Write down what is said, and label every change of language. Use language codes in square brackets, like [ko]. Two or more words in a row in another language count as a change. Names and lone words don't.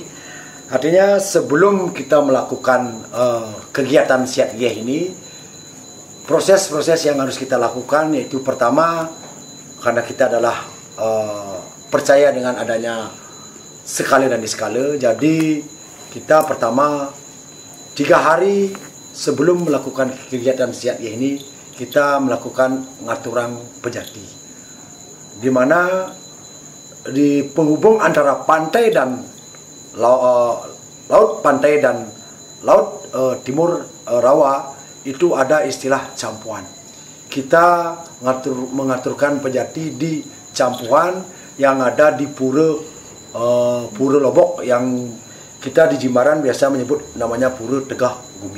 [id] Artinya sebelum kita melakukan kegiatan Siat Yeh ini, proses-proses yang harus kita lakukan yaitu pertama, karena kita adalah percaya dengan adanya sekala dan diskala, jadi kita pertama 3 hari sebelum melakukan kegiatan Siat Yeh ini, kita melakukan [ban] ngaturang pejati, [id] di mana di penghubung antara pantai dan laut pantai dan laut timur rawa itu ada istilah campuan. Kita mengaturkan pejati di campuan yang ada di Pura Lobok, yang kita di Jimbaran biasa menyebut namanya Pura Tegah Gumi.